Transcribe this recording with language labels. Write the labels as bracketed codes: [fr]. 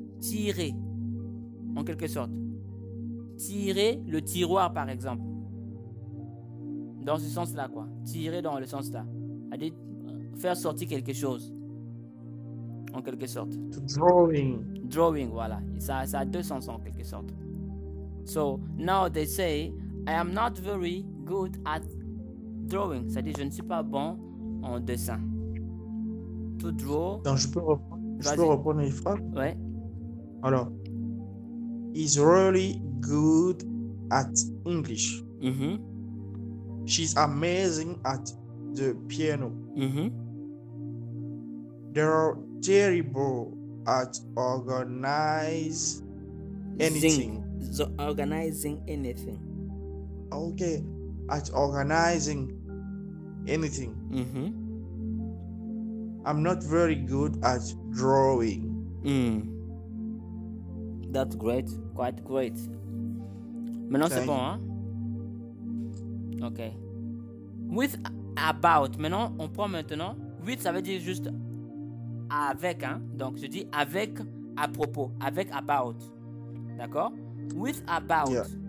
[fr] Tirer, en quelque sorte. Tirer le tiroir, par exemple. Dans ce sens-là, quoi. Tirer dans le sens-là. C'est-à-dire faire sortir quelque chose. En quelque sorte. [en] Drawing. Drawing, voilà. [fr] Ça a deux sens en quelque sorte. [en] So, now they say, I am not very good at drawing. [fr] C'est-à-dire, je ne suis pas bon en dessin. [en] To draw. [fr] Donc, je peux reprendre les phrases? Ouais. [en] Alors, he's really good at English. She's amazing at the piano. They're terrible at organizing anything. Organizing anything. Okay, at organizing anything. I'm not very good at drawing. That's great, quite great. [fr] Maintenant c'est bon, hein? Ok. [en] With about. [fr] Maintenant, on prend maintenant. With, ça veut dire juste avec, hein? Donc, je dis avec, à propos. [en] Avec about. [fr] D'accord? [en] With about. Yeah.